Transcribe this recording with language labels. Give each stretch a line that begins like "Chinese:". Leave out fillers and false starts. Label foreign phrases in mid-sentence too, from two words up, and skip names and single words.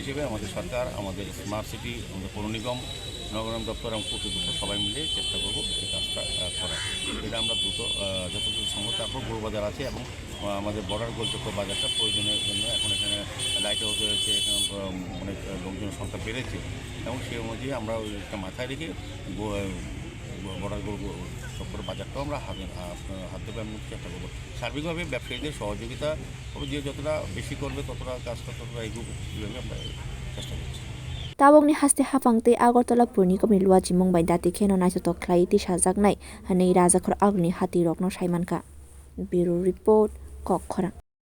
Bangla: হিসেবে আমাদের সরকার আমাদের
English: smart city
Bangla: আমাদের পৌর নিগম নগরায়ণ দপ্তর এবং কর্তৃপক্ষ সবাই মিলে চেষ্টা করবো এই কাজটা করার এটা আমরা দ্রুত যতটুকু সম্ভব তারপর গরু বাজার আছে এবং আমাদের বর্ডার গোলচক্র বাজারটা প্রয়োজনের জন্য এখন এখানে
English: light house
Bangla: হয়েছে এখানে অনেক লোকজনের সংখ্যা বেড়েছে এবং সেই অনুযায়ী আমরা ওইটা মাথায় রেখে বর্ডার চক্কর বাজারটাও আমরা হাত দেবে আমি চেষ্টা করবো সার্বিকভাবে ব্যবসায়ীদের সহযোগিতা যে যতটা বেশি করবে ততটা কাজটা ততটা এগোবে কীভাবে আমরা চেষ্টা করছি
Kok Borok: Tabongni haste hapangte Agartala Purnikomni luaji mungbai dati kheno naithotok khlai ti sajaknai hanei Rajakhor Agrni hati rokno saimanka
English: Bureau Report
Kok Borok: Kokkhora